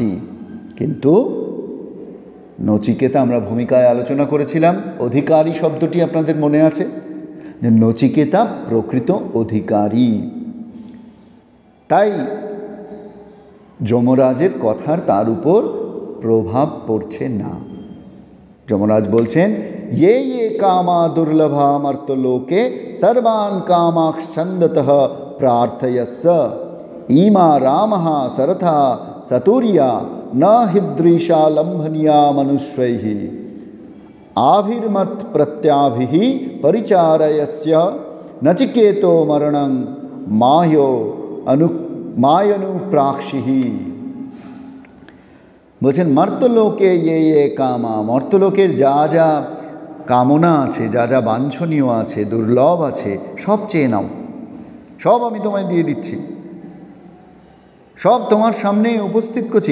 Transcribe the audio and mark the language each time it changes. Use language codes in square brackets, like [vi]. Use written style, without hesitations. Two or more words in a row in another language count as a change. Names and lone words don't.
[bn] কিন্তু নচিকেতা, আমরা ভূমিকায় আলোচনা করেছিলাম, অধিকারী শব্দটি আপনাদের মনে আছে, যে নচিকেতা প্রকৃত অধিকারী। তাই যমরাজের কথার তার উপর প্রভাব পড়ছে না। যমরাজ বলছেন [sa] ये ये कामा दुर्लभा मर्तलोके सर्वान् कामाक्षन्दतः प्रार्थयस्स इमा रामः सरथा सतुर्या न हिदृशा लम्भनीया मनुष्यैः आभिर्मत् प्रत्याभिः परिचारयस्य नचिकेतो मरणं मायनुप्राक्षिः। [bn] বলছেন মর্তলোকে [sa] ये কামা, [bn] মর্তলোকের যা যা কামনা আছে, যা যা বাঞ্ছনীয় আছে, দুর্লভ আছে, সব চেয়ে নাও, সব আমি তোমায় দিয়ে দিচ্ছি, সব তোমার সামনে উপস্থিত করছি।